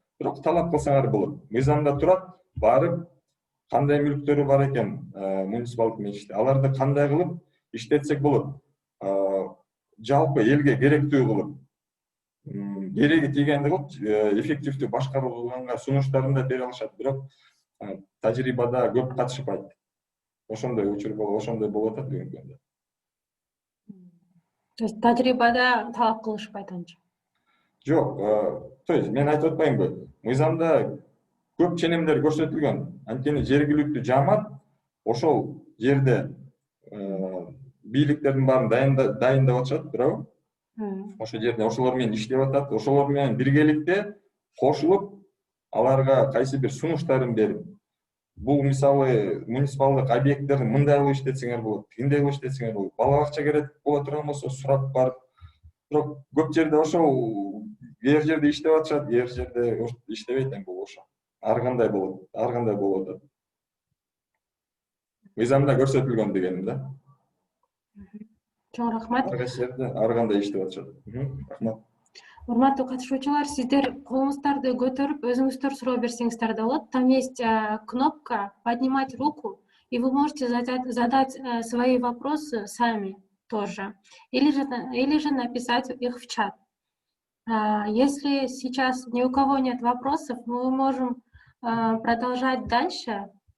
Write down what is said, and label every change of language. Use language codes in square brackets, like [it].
[ky] Бирок талап кылсаңар болот. Мыйзамда турат, барып кандай мүлктөрү бар экен муниципалдык менчикте, аларды кандай кылып иштетсек болот. Жалпы элге керектүү кылып, кереги тийгенди кылып, эффективдүү башкарылганга сунуштарын да бере алышат. Бирок тажрыйбада көп катышпайт. Ошондой учур болуп, ошондой болуп атат бүгүнкү күндө. [ru] То есть [ky] тажрыйбада талап кылышпайт анча? Жок, [ru] то есть [ky] мен айтып атпаймынбы, мыйзамда көп ченемдер көрсөтүлгөн. Анткени жергиликтүү жамаат ошол жерде бийликтердин баарын дайындап атышат, туурабы? Ошол жерде ошолор менен иштеп атат, ошолор менен биргеликте кошулуп, аларга кайсы бир сунуштарын берип, бул мисалы муниципалдык объекттерди мындай кылып иштетсеңер болот, тигиндей кылып иштетсеңер болот. Бала бакча керек боло турган болсо сурап барып. Бирок көп жерде ошол эр жерде иштеп атышат, эр жерде иштебейт, бул ошо. Ар кандай болот, ар кандай болуп атат. Мыйзамда көрсөтүлгөн дегеним да. Чоң рахмат. Ар кайсы жерде ар кандай иштеп атышат. Рахмат. Урматтуу катышуучулар, сиздер колуңуздарды көтөрүп, өзүңүздөр суроо берсеңиздер да болот. [ru] Там есть кнопка «Поднимать руку», и вы можете задать свои вопросы сами тоже. Или же написать их в чат. Если сейчас ни у кого нет вопросов, мы можем продолжать дальше.